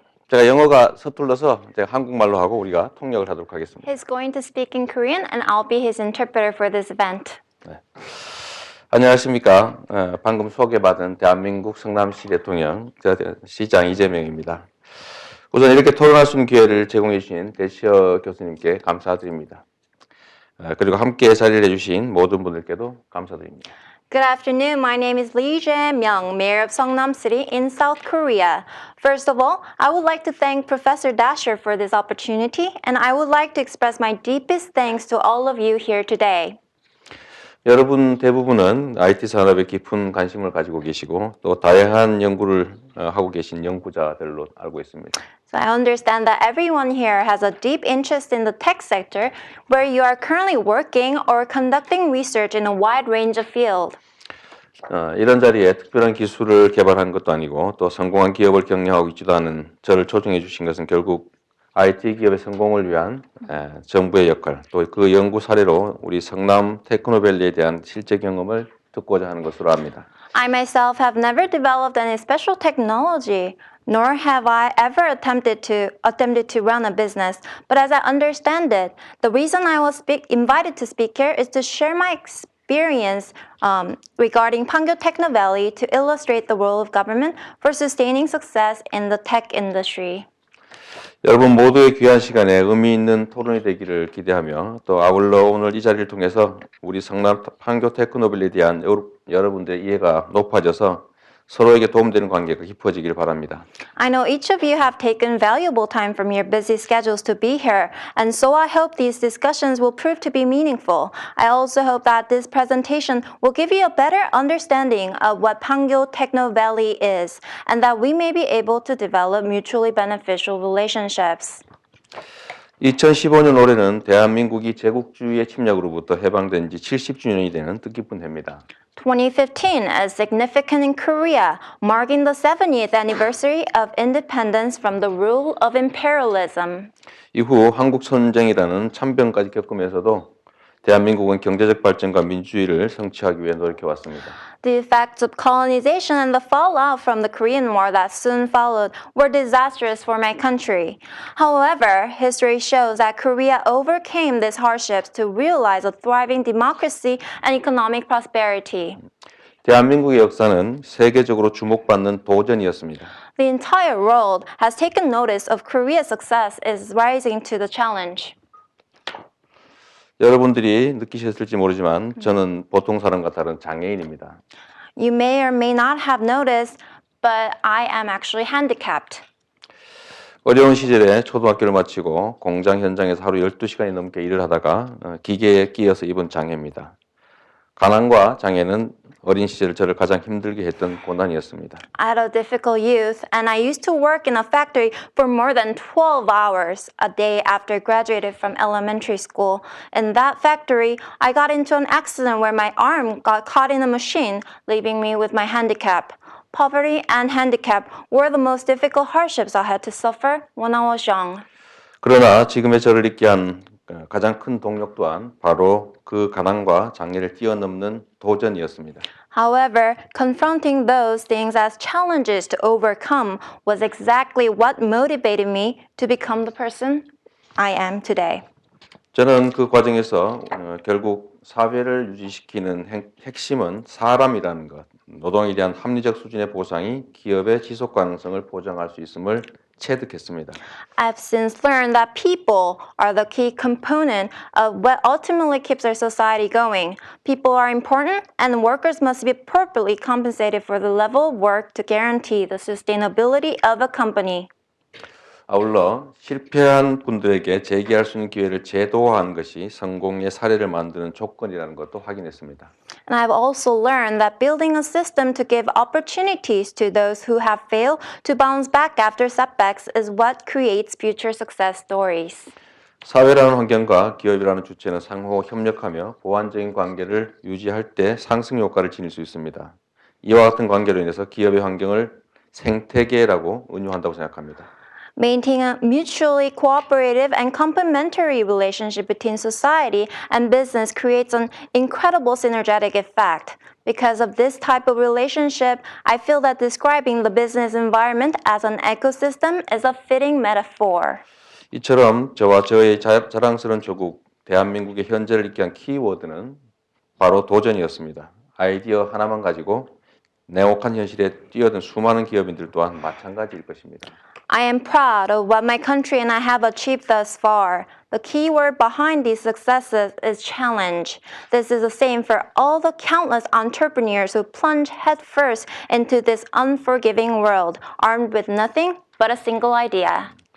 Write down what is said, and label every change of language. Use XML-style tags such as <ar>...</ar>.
<ko>제가 영어가 서툴러서 제가 한국말로 하고 우리가 통역을 하도록 하겠습니다.</ko> <en>He's going to speak in Korean and I'll be his interpreter for this event.</en> <ko>네. 안녕하십니까. 방금 소개받은 대한민국 성남시 대통령 시장 이재명입니다. 우선 이렇게 토론할 수 있는 기회를 제공해 주신 대시어 교수님께 감사드립니다. 그리고 함께 자리를 해주신 모든 분들께도 감사드립니다.</ko> <en>Good afternoon. My name is Myeong, Mayor of SeongNam City in South Korea. First of all, I would like to thank Professor Dasher for this opportunity, and I would like to express my deepest thanks to all of you here today.</en> <ko>여러분 대부분은 IT 산업에 깊은 관심을 가지고 계시고 또 다양한 연구를 하고 계신 연구자들로 알고 있습니다.</ko> <en>So I understand that everyone here has a deep interest in the tech sector where you are currently working or conducting research in a wide range of fields.</en> <ko>이런 자리에 특별한 기술을 개발한 것도 아니고 또 성공한 기업을 격려하고 있지도 않은 저를 초청해 주신 것은 결국 IT 기업의 성공을 위한 정부의 역할, 또 그 연구 사례로 우리 성남 테크노밸리에 대한 실제 경험을 듣고자 하는 것으로 압니다.</ko> <en>I myself have never developed any special technology, nor have I ever attempted to run a business. But as I understand it, the reason I was invited to speak here is to share my experience regarding Pangyo Techno Valley to illustrate the role of government for sustaining success in the tech industry.</en> <ko>여러분 모두의 귀한 시간에 의미 있는 토론이 되기를 기대하며 또 아울러 오늘 이 자리를 통해서 우리 성남 판교 테크노밸리에 대한 여러분들의 이해가 높아져서 서로에게 도움되는 관계가 깊어지길 바랍니다.</ko> <en>I know each of you have taken valuable time from your busy schedules to be here, and so I hope these discussions will prove to be meaningful. I also hope that this presentation will give you a better understanding of what Pangyo Techno Valley is, and that we may be able to develop mutually beneficial relationships.</en> <ko>2015년 올해는 대한민국이 제국주의의 침략으로부터 해방된 지 70주년이 되는 뜻깊은 해입니다.</ko> <en>2015 is significant in Korea, marking the 70th anniversary of independence from the rule of imperialism.</en> <ko>이후 한국 선쟁이라는 참변까지 겪으면서도 대한민국은 경제적 발전과 민주주의를 성취하기 위해 노력해 왔습니다.</ko> <en>The effects of colonization and the fallout from the Korean War that soon followed were disastrous for my country. However, history shows that Korea overcame these hardships to realize a thriving democracy and economic prosperity.</en> <ko>대한민국의 역사는 세계적으로 주목받는 도전이었습니다.</ko> <en>The entire world has taken notice of Korea's success is rising to the challenge.</en> <ko>여러분들이 느끼셨을지 모르지만 저는 보통 사람과 다른 장애인입니다.</ko> <en>You may or may not have noticed, but I am actually handicapped.</en> <ko>어려운 시절에 초등학교를 마치고 공장 현장에서 하루 12시간이 넘게 일을 하다가 기계에 끼어서 입은 장애입니다. 가난과 장애는 어린 시절 저를 가장 힘들게 했던 고난이었습니다.</ko> <en>I had a difficult youth, and I used to work in a factory for more than 12 hours a day after graduated from elementary school. In that factory, I got into an accident where my arm got caught in a machine, leaving me with my handicap. Poverty and handicap were the most difficult hardships I had to suffer when I was young.</en> <ko>그러나 지금의 저를 있게 한 가장 큰 동력 또한 바로 그 가난과 장애를 뛰어넘는 도전이었습니다.</ko> <en>However, confronting those things as challenges to overcome was exactly what motivated me to become the person I am today.</en> <ko>저는 그 과정에서 결국 사회를 유지시키는 핵심은 사람이라는 것, 노동에 대한 합리적 수준의 보상이 기업의 지속 가능성을 보장할 수 있음을 체득했습니다.</ko> <en>I've since learned that people are the key component of what ultimately keeps our society going. People are important, and workers must be appropriately compensated for the level of work to guarantee the sustainability of a company.</en> <ko>아울러 실패한 분들에게 재기할 수 있는 기회를 제도화하는 것이 성공의 사례를 만드는 조건이라는 것도 확인했습니다.</ko> <en>And I've also learned that building a system to give opportunities to those who have failed to bounce back after setbacks is what creates future success stories.</en> <ko>사회라는 환경과 기업이라는 주체는 상호 협력하며 보완적인 관계를 유지할 때 상승 효과를 지닐 수 있습니다. 이와 같은 관계로 인해서 기업의 환경을 생태계라고 은유한다고 생각합니다.</ko> <en>Maintaining a mutually cooperative and complementary relationship between society and business creates an incredible synergetic effect. Because of this type of relationship, I feel that describing the business environment as an ecosystem is a fitting metaphor.</en> <ko>이처럼 저와 저의 자랑스러운 조국 대한민국의 현재를 읽게 한 키워드는 바로 도전이었습니다. 아이디어 하나만 가지고 냉혹한 현실에 뛰어든 수많은 기업인들 또한 마찬가지일 것입니다.</ko> <en>I am proud of what my country and I have achieved thus far. The key word behind these successes is challenge. This is the same for all the countless entrepreneurs who plunge headfirst into this unforgiving world, armed with nothing but a single idea.</en>